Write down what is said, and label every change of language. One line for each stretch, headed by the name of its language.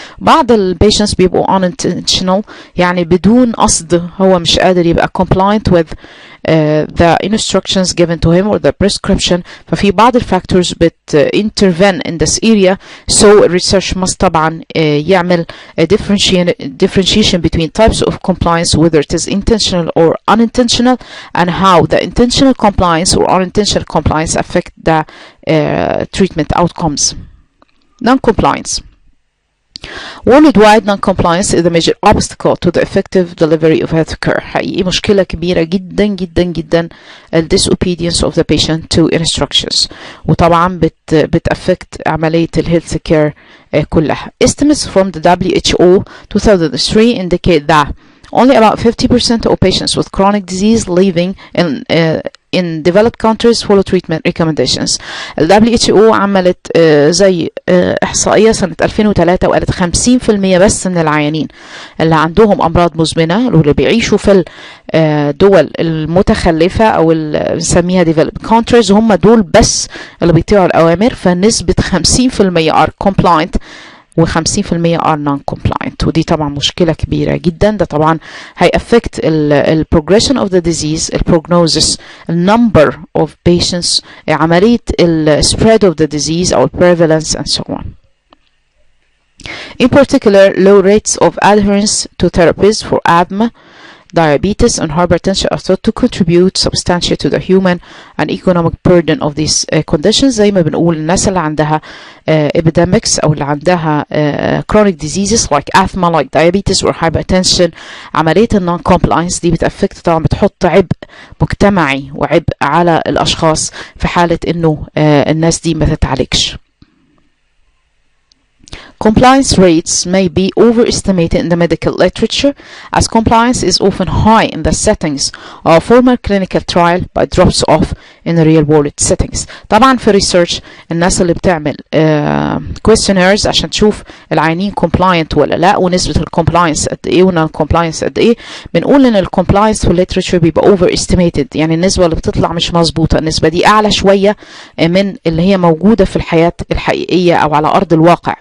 Arabic: بعض البيشنتس بيبقوا unintentional، يعني بدون قصد هو مش قادر يبقى
English: compliant with the instructions given to him or the prescription،
Arabic: ففي بعض الفاكتورز
English: intervene in this area. so research must
Arabic: طبعا يعمل
English: differentiation between types of compliance whether it is intentional or unintentional and how the intentional compliance or unintentional compliance affect the treatment outcomes. Non-compliance. Worldwide non-compliance is the major obstacle to the effective delivery of healthcare.
Arabic: حقيقي مشكلة كبيرة جدا جدا جدا ال
English: disobedience of the patient to instructions،
Arabic: وطبعا بتأفكت عملية الهيلث كير كلها.
English: Estimates from the WHO 2003 indicate that only about 50% of patients with chronic disease living in developed countries follow treatment recommendations.
Arabic: ال WHO عملت زي إحصائية سنة 2003 وقالت 50% بس من العيانين اللي عندهم أمراض مزمنة واللي بيعيشوا في الدول المتخلفة أو اللي بنسميها developed countries هم دول بس اللي بيطيعوا الأوامر، فنسبة 50%
English: are compliant
Arabic: و50%
English: are non-compliant،
Arabic: ودي طبعا مشكلة كبيرة جدا. ده طبعا هيأفكت ال
English: progression of the disease، ال prognosis، ال number of patients،
Arabic: عملية ال
English: spread of the disease أو prevalence and so on. In particular, low rates of adherence to therapies for asthma, diabetes and hypertension are thought to contribute substantially to the human and economic burden of these conditions.
Arabic: زي ما بنقول الناس اللي عندها epidemics أو اللي عندها chronic diseases
English: like asthma, like diabetes or hypertension،
Arabic: عملية non-compliance دي بتأفكت طبعا، بتحط عبء مجتمعي وعبء على الأشخاص في حالة إنه الناس دي ما تتعالجش.
English: Compliance rates may be overestimated in the medical literature, as compliance is often high in the settings of formal clinical trial but drops off in the real world settings.
Arabic: طبعا في research الناس اللي بتعمل questionnaires عشان تشوف العيانين compliant ولا لا ونسبة الcompliance قد ايه وnon compliance قد ايه، بنقول ان الcompliance في الليترشر بيبقى overestimated، يعني النسبة اللي بتطلع مش مظبوطة، النسبة دي اعلى شوية من اللي هي موجودة في الحياة الحقيقية او على ارض الواقع.